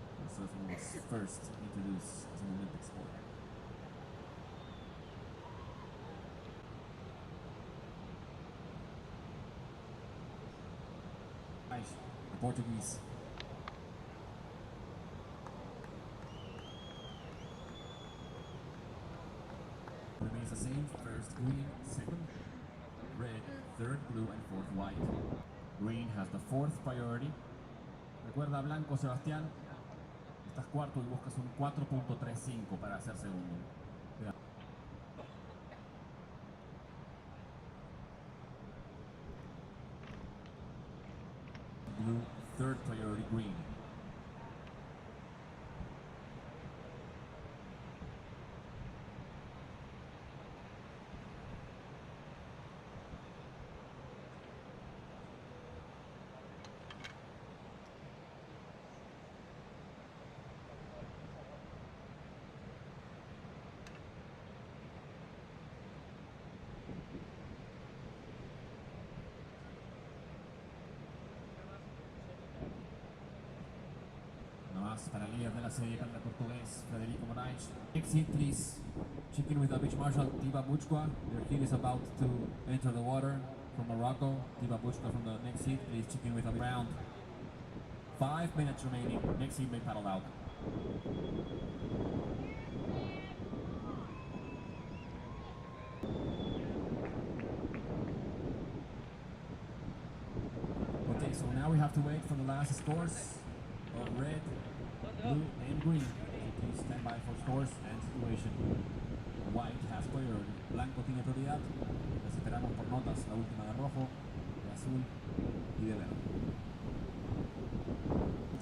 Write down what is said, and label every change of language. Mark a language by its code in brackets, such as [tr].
[en] Surfing was first introduced as an Olympic sport. The Portuguese. Remains the same, first green, second red, third blue and fourth white. Green has the fourth priority. [es] Recuerda, Blanco, Sebastián, estás cuarto y buscas un 4.35 para ser segundo. [en] Blue, third priority, green. [es] Para el líder de la serie, para el portugués Frederico Moraes. [en] Next hit, please. Check in with the beach marshal Tiba Buchkwa. Their hit is about to enter the water from Morocco. Tiba Buchkwa from the next hit, please check in with the round. 5 minutes remaining. Next hit may paddle out. Okay, so now we have to wait for the last scores of red, blue and green. So please stand by for scores and situation. White has priority. [es] Blanco tiene prioridad. Les esperamos por notas. La última de rojo, de azul y de verde.